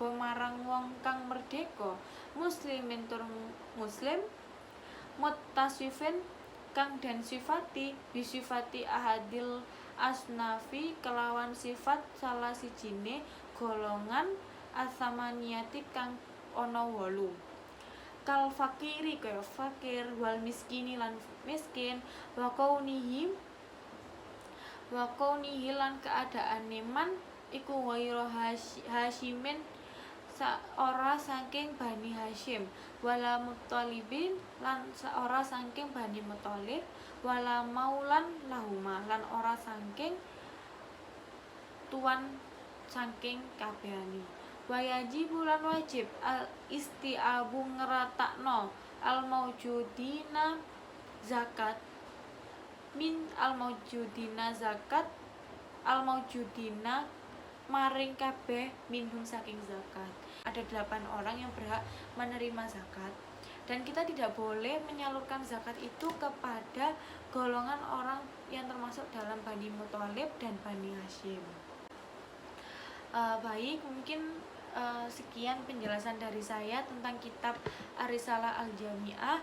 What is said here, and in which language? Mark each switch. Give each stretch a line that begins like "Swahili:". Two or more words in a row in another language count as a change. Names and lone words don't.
Javanese: marang wong kang merdeka muslimin tur muslim muttasifin kang dan sifati
Arabic: بصفة أحد الأصناف
Javanese: kelawan sifat salah sijine golongan asamaniyati kang ana 8
Arabic: كالفقير
Javanese: kaya fakir
Arabic: والمسكين
Javanese: lan miskin wa kaunihi lan keadaane man iku
Arabic: غير هاشمي
Javanese: ora saking Bani Hasyim
Arabic: ولا مطلبي
Javanese: lan ora saking Bani Muttalib
Arabic: ولا مولى لهما
Javanese: lan ora saking tuan saking kabehane wayajibu lan wajib
Arabic: الاستيعاب
Javanese: ngeratakno
Arabic: الموجودين
Javanese: zakat maring kabeh minhum saking zakat.
Indonesian: Ada 8 orang yang berhak menerima zakat dan kita tidak boleh menyalurkan zakat itu kepada golongan orang yang termasuk dalam Bani Muttalib dan Bani Hasyim. Baik, mungkin sekian penjelasan dari saya tentang kitab Ar-Risalah Al-Jami'ah.